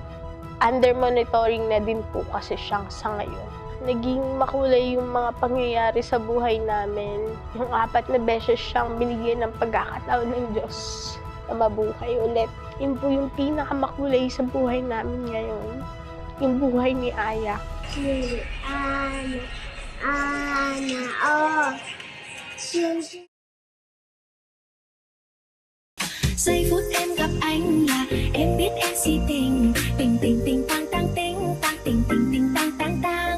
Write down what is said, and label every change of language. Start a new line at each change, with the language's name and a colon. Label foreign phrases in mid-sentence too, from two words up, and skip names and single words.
Filipino: Under monitoring na din po kasi siyang sa ngayon. Naging makulay yung mga pangyayari sa buhay namin. Yung 4 na beses siyang binigyan ng pagkakataon ng Diyos na mabuhay ulit. Yun po yung pinakamakulay sa buhay namin ngayon. Yung buhay ni Aya. Ana, Ana, oh.
Vietnamese: Giây phút em gặp anh là em biết em si tình. Tình tình tình tang tang ting tang tình tình tình tang tang tang.